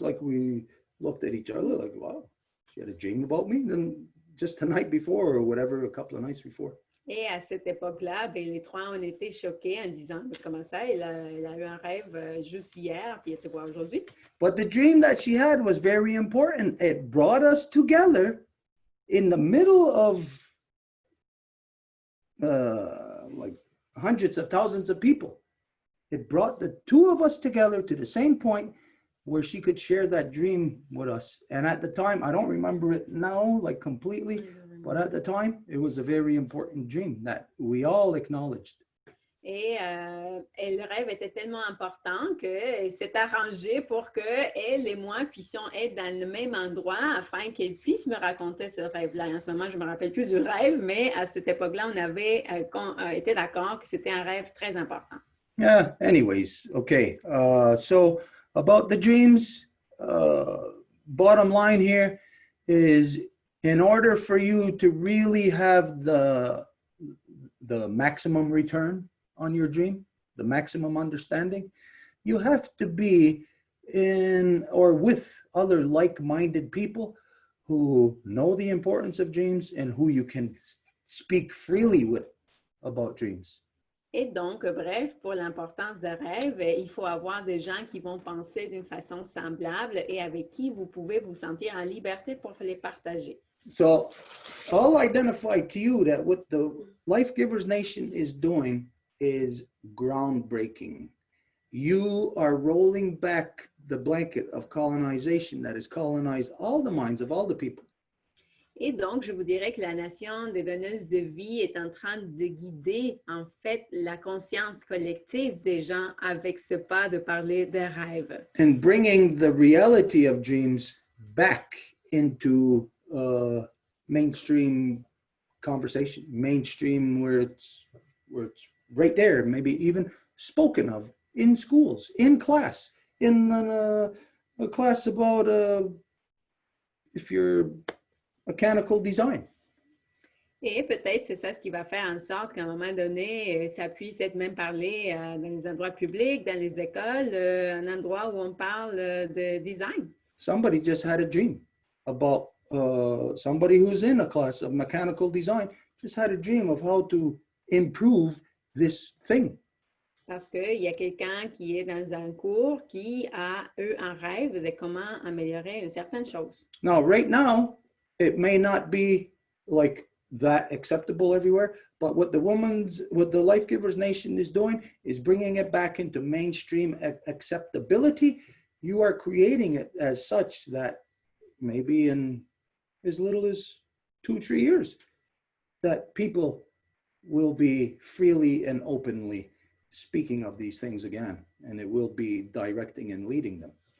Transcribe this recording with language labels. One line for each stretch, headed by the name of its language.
English: Like we looked at each other like, wow, she had a dream about me. And just the night before or whatever, a couple of nights before.
French: Et à cette époque-là, ben, les trois ont été choqués en disant « Comment ça, elle a eu un rêve juste hier, puis elle te voit aujourd'hui. »
English: But the dream that she had was very important. It brought us together in the middle of like hundreds of thousands of people. It brought the two of us together to the same point where she could share that dream with us. And at the time, I don't remember it now, like completely, but at the time, it was a very important dream that we all acknowledged.
French: Et le rêve était tellement important qu'elle s'est arrangée pour que elle et moi puissions être dans le même endroit afin qu'elle puisse me raconter ce rêve-là. En ce moment, je ne me rappelle plus du rêve, mais à cette époque-là, on avait été d'accord que c'était un rêve très important.
English: Yeah, anyways, okay. So about the dreams, bottom line here is in order for you to really have the maximum return on your dream, the maximum understanding, you have to be in or with other like-minded people who know the importance of dreams and who you can speak freely with about dreams.
French: Et donc, bref, pour l'importance des rêves, il faut avoir des gens qui vont penser d'une façon semblable et avec qui vous pouvez vous sentir en liberté pour les partager.
English: So I'll identify to you that what the Life Givers Nation is doing is groundbreaking. You are rolling back the blanket of colonization that has colonized all the minds of all the people.
French: Et donc, je vous dirais que la nation des donneuses de vie est en train de guider, en fait, la conscience collective des gens avec ce pas de parler des rêves.
English: And bringing the reality of dreams back into mainstream conversation, mainstream where it's right there, maybe even spoken of in schools, in class, in a class about if you're mechanical design.
French: Et peut-être c'est ça ce qui va faire en sorte qu'à un moment donné, ça puisse être même parlé dans les endroits publics, dans les écoles, un endroit où on parle de design.
English: Somebody just had a dream about somebody who's in a class of mechanical design just had a dream of how to improve this thing.
French: Parce qu'il y a quelqu'un qui est dans un cours qui a eu un rêve de comment améliorer une certaine chose.
English: Now, right now, it may not be like that acceptable everywhere, but what the Life Givers Nation is doing is bringing it back into mainstream acceptability. You are creating it as such that maybe in as little as 2-3 years, that people will be freely and openly speaking of these things again, and it will be directing and leading them.